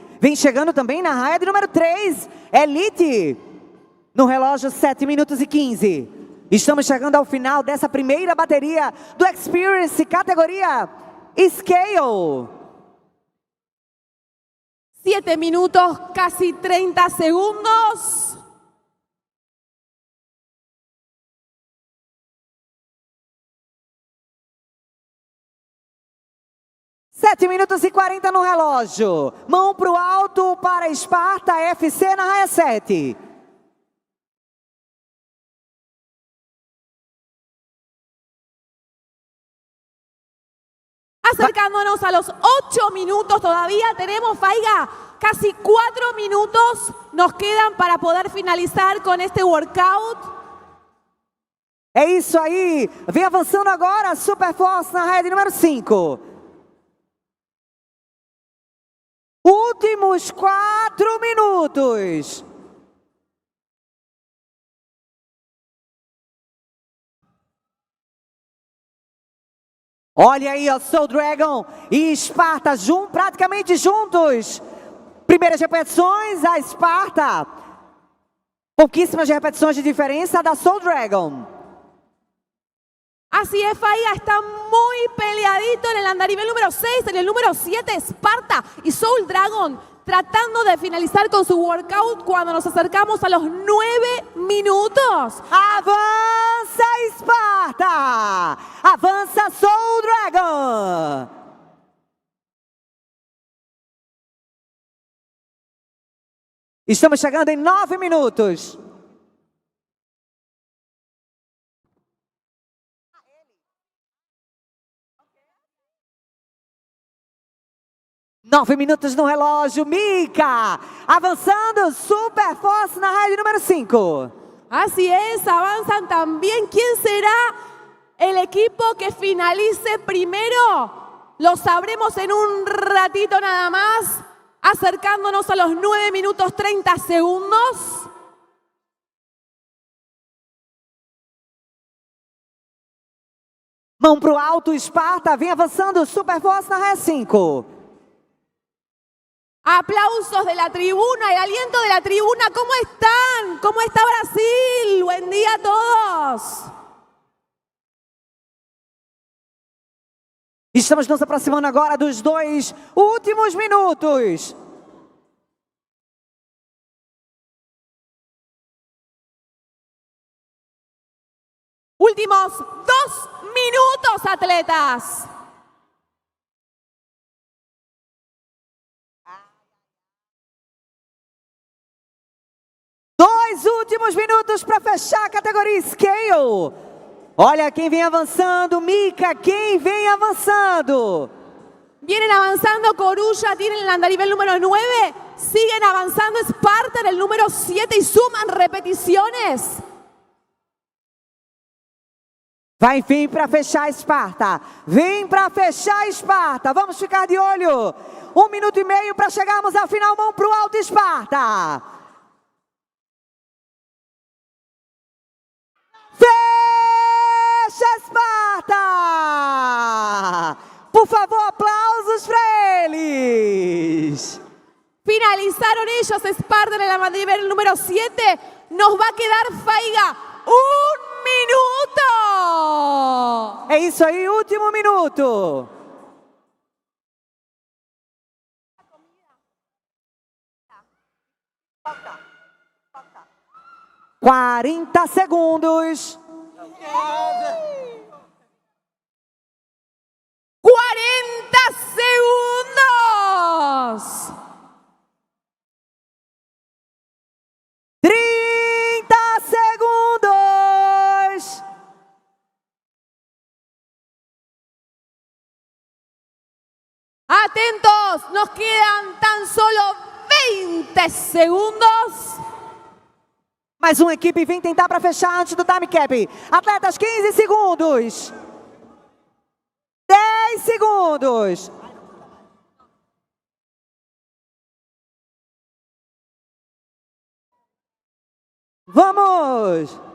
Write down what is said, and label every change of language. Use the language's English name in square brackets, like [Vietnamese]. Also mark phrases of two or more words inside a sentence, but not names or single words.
[Portuguese] Vem chegando também na raia de número 3, Elite. No relógio, 7 minutos e 15. Estamos chegando ao final dessa primeira bateria do Experience categoria Scale. [Spanish] 7 minutos, casi 30 segundos. [Portuguese] Sete minutos e 40 no relógio. Mão pro alto para Esparta FC na raia 7. [Spanish] Acercándonos a los 8 minutos todavía, tenemos, Faiga, casi 4 minutos nos quedan para poder finalizar con este workout. [Portuguese] É isso aí. Vem avançando agora, Super Force na raia de número 5. Últimos 4 minutos. Olha aí, ó, Soul Dragon e Esparta praticamente juntos. Primeiras repetições, a Esparta. Pouquíssimas repetições de diferença da Soul Dragon. [Spanish] Así es, Faiga, está muy peleadito en el andarivel número 6, en el número 7, Esparta y Soul Dragon, tratando de finalizar con su workout cuando nos acercamos a los 9 minutos. [Portuguese] Avança, Esparta! Avança, Soul Dragon! Estamos chegando em 9 minutos. Nove minutos no relógio, Mika, avanzando, Super Force na raia número 5. [Spanish] Así es, avanzan también. ¿Quién será el equipo que finalice primero? Lo sabremos en un ratito nada más, acercándonos a los 9 minutos 30 segundos. [Portuguese] Mão pro alto, Esparta, vem avançando, Super Force na raia 5. [Spanish] Aplausos de la tribuna, el aliento de la tribuna. ¿Cómo están? ¿Cómo está Brasil? Buen día a todos. [Portuguese] Estamos nos aproximando agora dos 2 últimos minutos. Últimos 2 minutos, atletas. Dois últimos minutos para fechar a categoria Scale. Olha quem vem avançando, Mika, quem vem avançando. [Spanish] Vienen avanzando Corulla, tienen el andarivel número 9. Siguen avanzando Esparta en el número 7 y suman repeticiones. [Portuguese] Vai vir para fechar Esparta. Vem para fechar Esparta. Vamos ficar de olho. 1 minuto e meio para chegarmos ao final. Mão pro alto, Esparta. Fecha, Esparta! Por favor, aplausos para eles. [Spanish] Finalizaron ellos, Esparta en el andarivel número 7. Nos va a quedar, Faiga, 1 minuto. [Portuguese] É isso aí, último minuto. Falta. 40 segundos. 40 segundos. 30 segundos. [Spanish] Atentos, nos quedan tan solo 20 segundos. [Portuguese] Mais uma equipe vem tentar para fechar antes do [English] time cap. [Portuguese] Atletas, 15 segundos. 10 segundos. Vamos.